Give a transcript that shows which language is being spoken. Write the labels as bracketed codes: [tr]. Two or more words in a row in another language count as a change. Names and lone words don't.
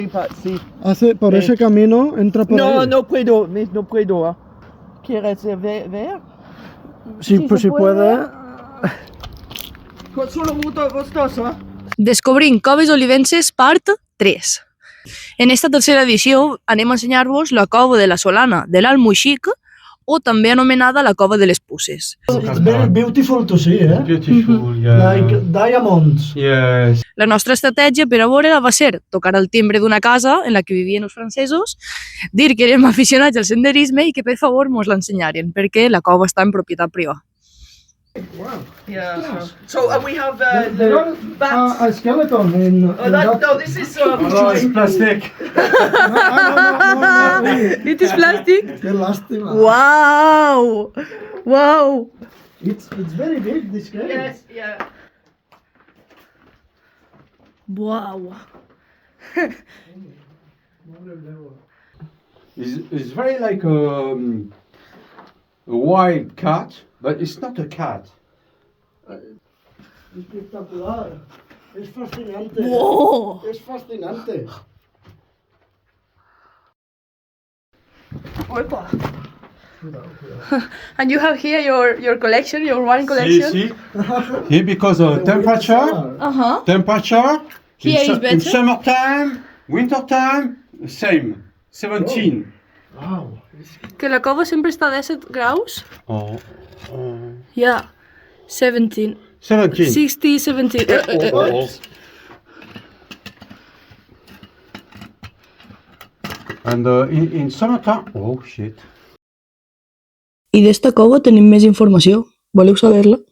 [es] Sí. Por ese camino entra por ahí. No puedo, no puedo. ¿Quieres ver? Sí, pues si puede. Solo vos dos, ¿eh? [ca] Descobrint coves olivenses part 3. En esta tercera edició anem a ensenyar-vos la cova de la Solana de l'Almoixic, o també anomenada la cova de les Puces. [en] It's very beautiful to see, eh? Beautiful, yeah. Like diamonds. Yes. [ca] La nostra estratègia per a veure va ser tocar el timbre d'una casa en la que vivien els francesos, dir que érem aficionats al senderisme i que per favor mos l'ensenyarien, perquè la cova està en propietat privada. [en] Wow. Yeah. So we have There the are bats. a skeleton in that. No, this is Oh, it's plastic. No. It is plastic? [es] Qué lástima. [en] Wow! Wow! It's very big, this cave. Yes, yeah. Wow! It's very like a wild cat, but it's not a cat. [es] Espectacular. Es fascinante. [en] Wow! [es] Es fascinante. Opa! [en] And you have here your collection, your wine collection? See? Here because of temperature. Uh-huh. Temperature. Here is In better. summertime, wintertime, same. 17. Wow. [ca] Que la cova sempre està a 17 graus? [en] Oh. Yeah. 17. 17. 60, 17. And in summertime, oh shit. [ca] I d'esta cova tenim més informació. Voleu saber-la?